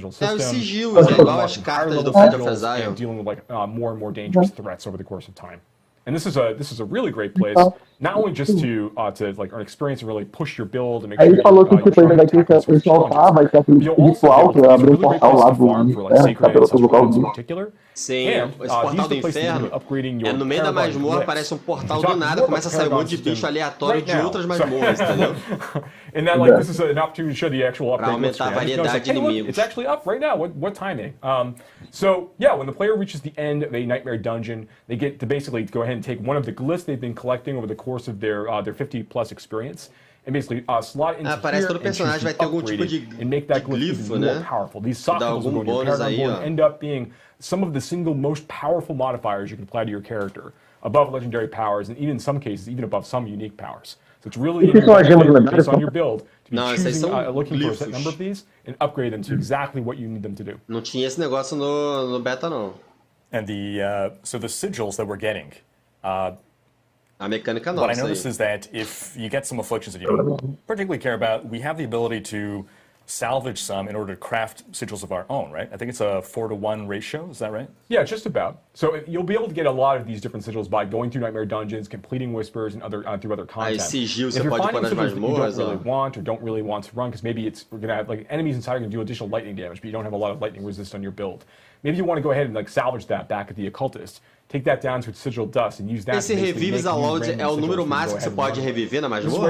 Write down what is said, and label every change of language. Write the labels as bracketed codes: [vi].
[pt] É o sigilo, é igual as cartas do Fate of Exile. [en] Dealing with like more and more dangerous threats over the course of time. And this is a really great place, not only just to like earn experience and really push your build and make sure [pt] ele falou que tipo, ele vai ter que soltar, vai ter aquele ritual que abre um portal lá do inferno, que pelo local do Sim, esse portal do inferno é no meio da masmorra, parece um portal do nada, começa a sair um monte de bicho aleatório de outras masmorras, entendeu? [en] And then like this is an opportunity to show the actual upgrade. [pt] Aumentar a variedade de inimigos. [en] It's actually up right now. What timing? So yeah, when the player reaches the end of a Nightmare Dungeon, they get to basically go ahead and take one of the glyphs they've been collecting over the course of their 50+ experience, and basically slot into [pt] parece que todo personagem vai ter algum tipo de [en] and make that glyph even more powerful. These soft will go into your paragon board and end up being some of the single most powerful modifiers you can apply to your character, above legendary powers, and even in some cases, even above some unique powers. So it's really based on your build to be choosing, looking for a set number of these and upgrade them to exactly what you need them to do. [pt] Não tinha esse negócio no beta não. [en] And so the sigils that we're getting. [pt] A mecânica nova. [en] What I noticed is that if you get some afflictions that you don't particularly care about, we have the ability to salvage some in order to craft sigils of our own, right? I think it's a 4-to-1 ratio, is that right? Yeah, just about. So you'll be able to get a lot of these different sigils by going through Nightmare Dungeons, completing Whispers, and through other content. Sigil, if you're finding sigils that you don't really want or don't really want to run, because maybe we're going to have like enemies inside are going to do additional lightning damage, but you don't have a lot of lightning resist on your build. Maybe you want to go ahead and like salvage that back at the Occultist. Take that down to its sigil dust and use that. [pt] Esse revives a load é o número máximo que você pode reviver na masmorra?